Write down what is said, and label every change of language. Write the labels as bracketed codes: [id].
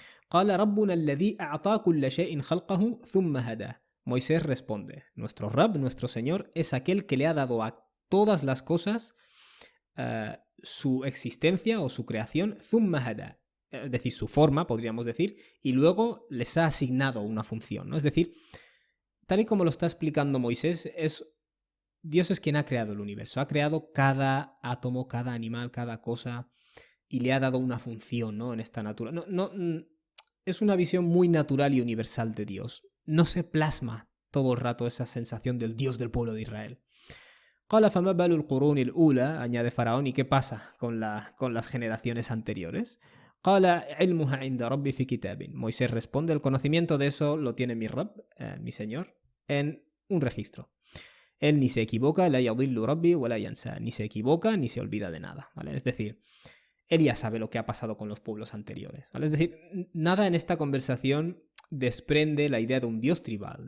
[ar] قال ربنا الذي أعطى كل شيء خلقه ثم هداه. [es] Moisés responde, nuestro Rab, nuestro Señor, es aquel que le ha dado a todas las cosas su existencia o su creación, [ar] ثم هداه, [es] es decir, su forma, podríamos decir, y luego les ha asignado una función, ¿no? Es decir, tal y como lo está explicando Moisés, Dios es quien ha creado el universo, ha creado cada átomo, cada animal, cada cosa, y le ha dado una función, ¿no? En esta naturaleza. Es una visión muy natural y universal de Dios. No se plasma todo el rato esa sensación del Dios del pueblo de Israel. [ar] قال فما بال القرون الأولى, [es] añade Faraón, ¿y qué pasa con las generaciones anteriores? [ar] قال علمها عند ربي في كتاب. [es] Moisés responde, el conocimiento de eso lo tiene mi Rabb, mi Señor, en un registro. Él ni se equivoca, [ar] la yadillu rabbi wa la yansa, [es] ni se equivoca ni se olvida de nada, ¿vale? Es decir, él ya sabe lo que ha pasado con los pueblos anteriores, ¿vale? Es decir, nada en esta conversación desprende la idea de un dios tribal.